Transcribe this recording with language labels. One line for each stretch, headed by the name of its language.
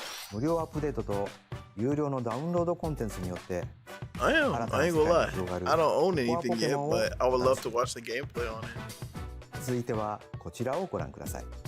Japanese: 無料アップデートと有料のダウンロードコンテンツによって
English: I am. I ain't gonna lie. I don't own anything yet, Pokemon but I would love to watch the gameplay on it.
Japanese: 続いてはこちらをご覧ください。